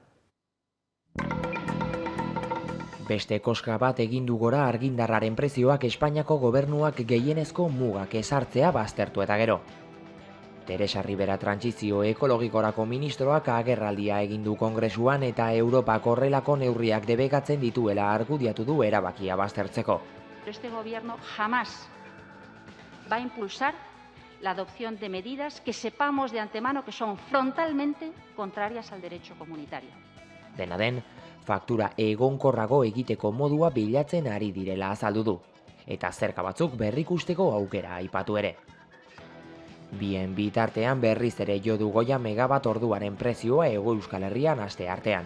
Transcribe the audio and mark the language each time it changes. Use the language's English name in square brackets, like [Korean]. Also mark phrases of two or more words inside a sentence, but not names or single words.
[Basque] Beste koska bat egin du gora argindarraren prezioak Espainiako gobernuak gehienezko mugak ezartzea baztertu eta gero. Teresa Ribera trantsizio ekologikorako ministroak agerraldia egin du kongresuan eta Europak horrelako neurriak debekatzen dituela argudiatu du erabakia baztertzeko. [Spanish] Este gobierno jamás va a impulsar la adopción de medidas que sepamos de antemano que son frontalmente contrarias al derecho comunitario. [Basque] Dena den, faktura egonkorrago egiteko modua bilatzen ari direla azaldu du, eta zerka batzuk berrikusteko aukera aipatu ere. Bien bitartean berriz ere jo du goia megawatt orduaren prezioa Hego Euskal Herrian aste artean.